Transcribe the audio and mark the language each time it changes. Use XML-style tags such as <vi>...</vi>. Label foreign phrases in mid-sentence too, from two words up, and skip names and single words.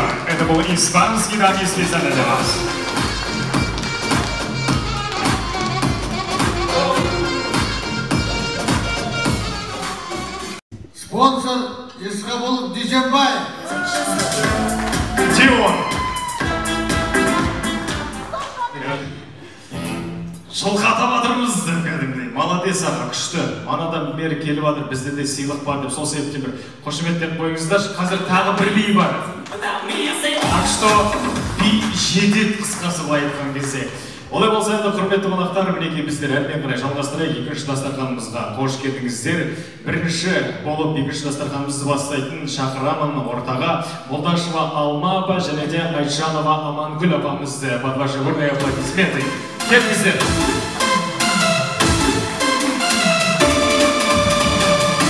<ru>Это был испанский танец специально для вас. Спонсор Исхабулов Дюзенбаев. Где он?</ru> <kk>Шылқатап атырмыз деп кәдімгідей. Молодец аға, күшті. Манадан бері келіп атыр, бізде де сыйлық бар деп, сол себептен бір қошеметтеп қойыңыздар. Қазір тағы бір би бар.</kk> <ru>Так что</ru> <kk>би жетеді қысқасы былай айтқан кезде. Олай болса енді құрметті қонақтар, мінеки біздер әрмен қарай жалғастырайық екінші дастарханымызға қош келдіңіздер. Бірінші болып екінші дастарханымызды бастайтын шақырамын ортаға Молдашева Алма апа және де Айтжанова Амангүл апамызды.</kk> <ru>Под ваши бурные аплодисменты.</ru> <kk>Келіңіздер.</kk>